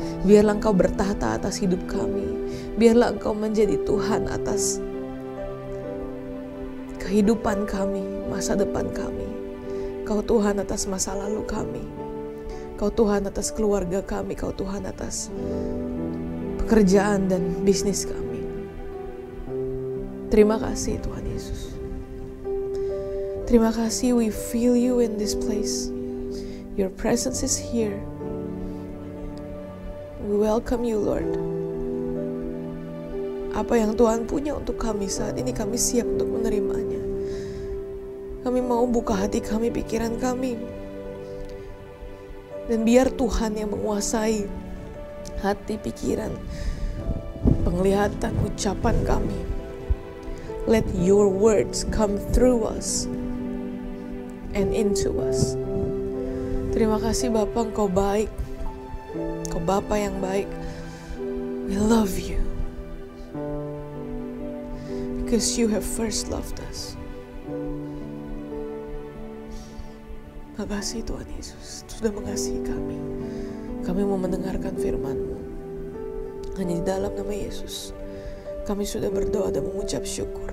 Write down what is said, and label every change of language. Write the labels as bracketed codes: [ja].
[id] Biarlah Engkau bertahta atas hidup kami. Biarlah Engkau menjadi Tuhan atas kehidupan kami, masa depan kami. Kau Tuhan atas masa lalu kami. Kau Tuhan atas keluarga kami. Kau Tuhan atas pekerjaan dan bisnis kami. Terima kasih Tuhan Yesus. Terima kasih, [en] we feel you in this place. Your presence is here. We welcome you, Lord. [id] Apa yang Tuhan punya untuk kami saat ini, kami siap untuk menerimanya. Kami mau buka hati kami, pikiran kami. Dan biar Tuhan yang menguasai hati, pikiran, penglihatan, ucapan kami. [en] Let your words come through us and into us. [id] Terima kasih Bapa, Engkau baik. Engkau Bapa yang baik. [en] We love you. Because you have first loved us. [id] Makasih Tuhan Yesus sudah mengasihi kami. Kami mau mendengarkan firman-Mu. Hanya di dalam nama Yesus kami sudah berdoa dan mengucap syukur.